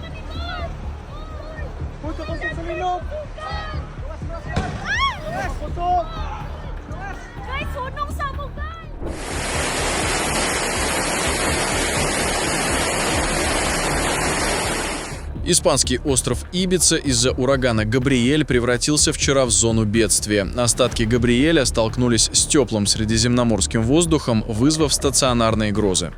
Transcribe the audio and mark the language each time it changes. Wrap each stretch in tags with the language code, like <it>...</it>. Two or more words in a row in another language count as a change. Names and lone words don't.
<ceb>Uy, kakusog sa loob! Yes, kusog! Guys, sunong sa mo, guys!</ceb> <ru>Испанский остров Ибица из-за урагана Габриэль превратился вчера в зону бедствия. Остатки Габриэля столкнулись с теплым средиземноморским воздухом, вызвав стационарные грозы.</ru>